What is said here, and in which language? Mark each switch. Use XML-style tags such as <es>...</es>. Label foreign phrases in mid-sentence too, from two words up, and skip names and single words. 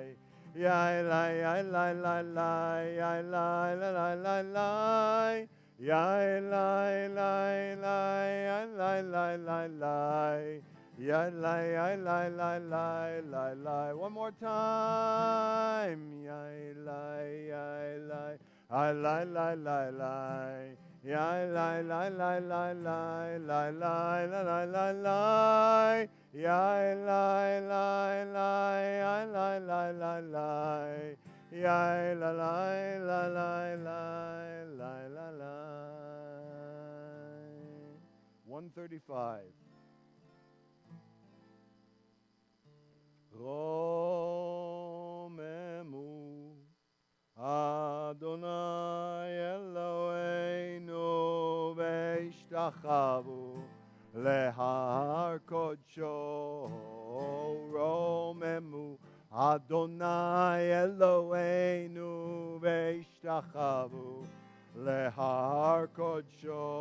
<en>Yailai, yailai, yailai, yailai, yailai. Yailai, yailai, yailai, yailai. Yailai, yailai, yailai, yailai. One more time. Yailai, yailai, yailai, yailai. Yailai, yailai, yailai, yailai, yailai. Yailai, yailai, yailai, yailai. Yailai, yailai, yailai. 135.</en> <he>רוממו אדני אלהינו והשתחוו להר קדשו. רוממו אדני אלהינו והשתחוו להר קדשו.</he>